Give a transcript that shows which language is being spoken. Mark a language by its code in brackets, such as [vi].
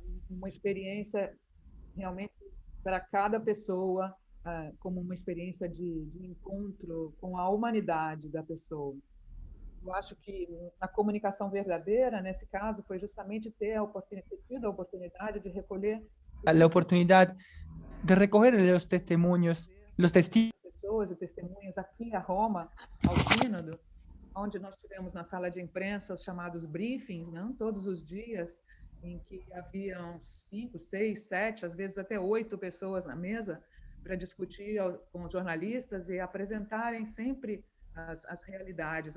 [pt] Uma experiência realmente para cada pessoa, como uma experiência de encontro com a humanidade da pessoa. Eu acho que a comunicação verdadeira, nesse caso, foi justamente ter tido a oportunidade de recolher [es] La oportunidad de recoger los testimonios, los testigos. [pt] Pessoas e testemunhas aqui a Roma, ao Sínodo, onde nós tivemos na sala de imprensa os chamados briefings, não? Todos os dias, em que haviam 5, 6, 7, às vezes até 8 pessoas na mesa para discutir com os jornalistas e apresentarem sempre as realidades.